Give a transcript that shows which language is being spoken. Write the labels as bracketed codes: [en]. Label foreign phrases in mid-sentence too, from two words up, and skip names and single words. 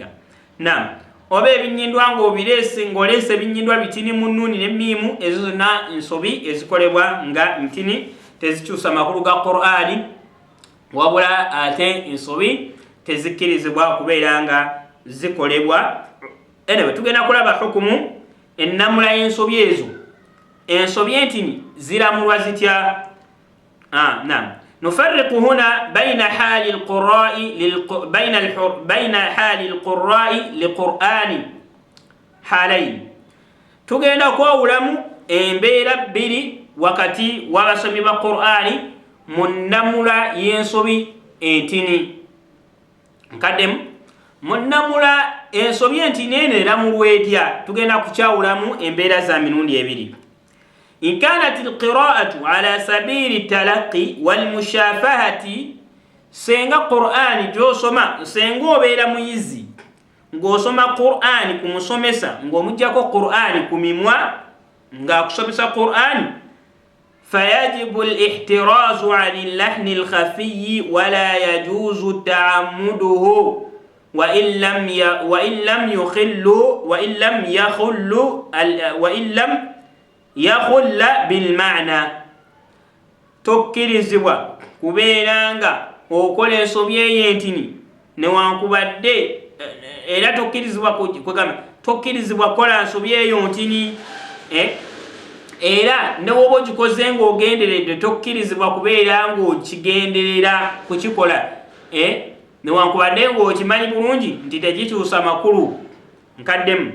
[lg] Naam, oba ebinyindwa ng'oleese ebinyindwa bitini mu nnuuni n'emmiimu ezo zonna nsobi ezikolebwa nga ntini tezikyusa makulu ga Qur'ani wabula ate ensobi tezikkirizibwa kubeera nga zikolebwa. Anyway, tugenda kulaba hukumu ennamula y'ensobi ezo. Ensobi entini ziramulwa zitya? Naam, [ar] نفرق هنا بين حال القراء للقرآن حالين. [lg] Tugenda kwawulamu embeera bbiri wakati w'abasomi ba Qur'ani mu nnamula y'ensobi entini. Nkaddemu mu nnamula ensobi entini eno eramulwa etya? Tugenda kukyawulamu embeera za mirundi ebiri. [ar] إن كانت القراءة على سبيل التلقي والمشافهة, senga [lg] Qur'ani gy'osoma senga obeera muyizi ng'osoma Qur'ani ku musomesa ng'omuggyako Qur'ani ku mimwa ng'akusomesa Qur'ani, [ar] فيجب الاحتراز عن اللحن الخفي ولا يجوز تعمده وإن لم يخل بالمعنى. [lg] tokkirizibwa kubeera nga okola ensobi ey'entini newankubadde era tokkirizibwa kwegamba tokkirizibwa kukola nsobi eyo ntini era ne woba ogikoze ng'ogenderedde tokkirizibwa kubeera ng'okigenderera kukikola newankubadde ng'okimanyi bulungi nti tekikyusa makulu nkaddemu.